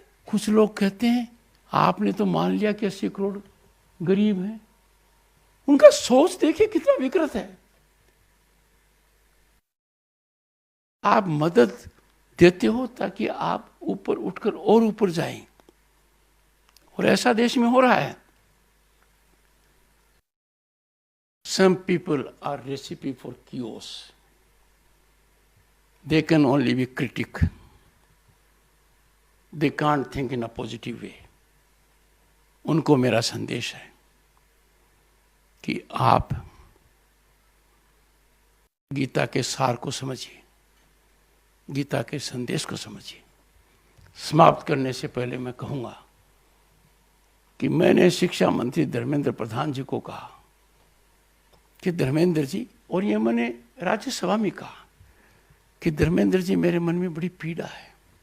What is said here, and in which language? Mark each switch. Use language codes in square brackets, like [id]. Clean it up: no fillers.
[hi] कुछ लोग कहते हैं आपने तो मान लिया कि 80 करोड़ गरीब हैं। उनका सोच देखिए कितना विकृत है। आप मदद देते हो ताकि आप ऊपर उठकर और ऊपर जाएं, और ऐसा देश में हो रहा है। [en] Some people are recipe for chaos. They can only be critic. They can't think in a positive way. [hi] उनको मेरा संदेश है कि आप गीता के सार को समझिए, गीता के संदेश को समझिए। समाप्त करने से पहले मैं कहूंगा कि मैंने शिक्षा मंत्री धर्मेंद्र प्रधान जी को कहा कि धर्मेंद्र जी, और ये मैंने राज्यसभा में कहा कि धर्मेंद्र जी, मेरे मन में बड़ी पीड़ा है।